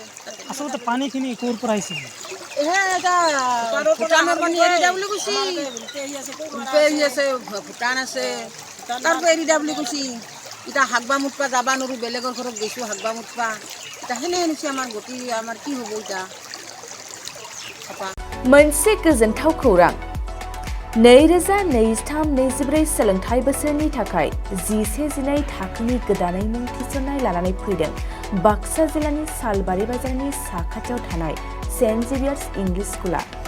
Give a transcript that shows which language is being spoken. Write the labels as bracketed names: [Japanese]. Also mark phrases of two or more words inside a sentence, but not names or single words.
[Assamese] আচলতে পানীখিনি ক'ৰ পৰা আহিছে? ভূটানৰ পানী এৰি দিয়া বুলি কৈছি, আছে ভূটান আছে তাৰ পৰা এৰি দিয়া বুলি কৈছি। এতিয়া হাগবা মুতবা যাবা নোৱাৰোঁ, বেলেগৰ ঘৰত গৈছোঁ হাগবা মুতবা এটা হেনে হেনেছে আমার গতি আমার কি হবো এটা [Bodo] मोनसे गोजोनथाव खौरां 2023-24 सोलोंथाइ बोसोरनि थाखाय 11-12 थाखोनि गोदानै मुं थिसननाय लानानै फैदों बाक्सा जिल्लानि सालबारि बाजारनि साखाथियाव थानाय सेन्ट जेभियार्स इंलिश स्कुला।